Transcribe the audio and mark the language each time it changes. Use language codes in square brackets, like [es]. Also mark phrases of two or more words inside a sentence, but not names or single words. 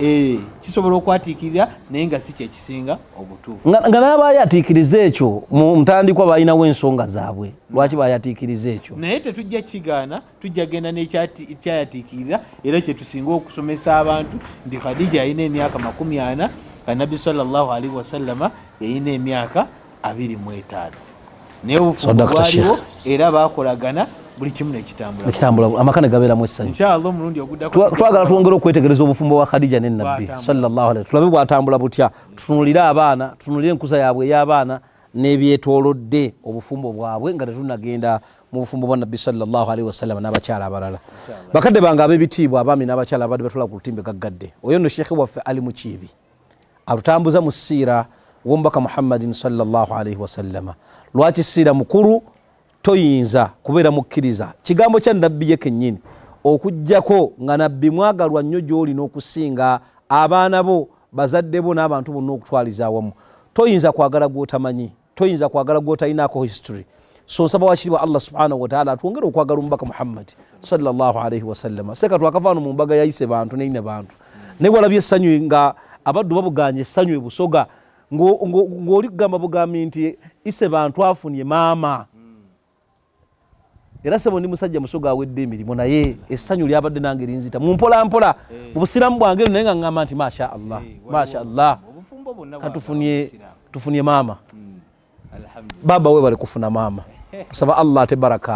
[lg] kisobola okwatikirira naye nga si kyekisinga obutuufu nga n'abayatiikiriza ekyo mu ntandikwa balinawo ensonga zaabwe lwaki bayatiikiriza ekyo naye tetujja kigaana tujja genda nekyayatiikirira era kyetusinga okusomesa abantu nti Khadija yalina emyaka 40 Nabbi [ar] صلى الله عليه وسلم [lg] yalina emyaka 25 naye obufumbo bwaliwo era bakolagana buli kimu nekitambula amaka ne gabeeramu essanyu inshallah omulundi ogudako twagala twongere okwetegereza obufumbo bwa Khadija ne Nabbi [ar] صلى الله عليه [lg] tulabe bwatambula butya tutunulire abaana tutunulire enkuza yaabwe ey'abaana n'ebyetoolodde obufumbo bwabwe nga tetunagenda mu bufumbo bwa Nabbi [ar] صلى الله عليه وسلم [lg] n'abakyala abalala bakadde bange ab'ebitiibwa abaami n'abakyala abadde batula ku lutimbe gaggadde oyo nno sheekhe waffe Ali Mukiibi atutambuza mu siira w'omubaka Muhammadin [ar] صلى الله عليه [lg] wasallama lwaki siira mukulu toyinza kubeera mukkiriza kigambo kya Nabbi ye kennyini okujjako nga Nabbi mwagalwa nnyo gy'olina okusinga abaana bo bazadde bo n'abantu bonna okutwaliza awamu toyinza kwagala gw'otamanyi toyinza kwagala gw'otalinaako history so nsaba wakiribwa Allah [ar] سبحانه وتعالى [lg] atwongere okwagala omubaka Muhammad [ar] صلى الله عليه وسلم [lg] seka twakavaano mu mbaga yayise bantu neine bantu naye walabye essanyu nga abaddu babuganye essanyu ebusoga ng'oli kugamba bugambi nti ise bantu afunye maama era sebo ndi musajja musoga awedde emirimu naye essanyu lyabadde nange linzita mumpola mpola obusiramu bwange naye nga ngamba nti [ar] ما شاء الله ما شاء الله [lg] tufunye maama baba we bali kufuna maama tusaba Allah ate baraka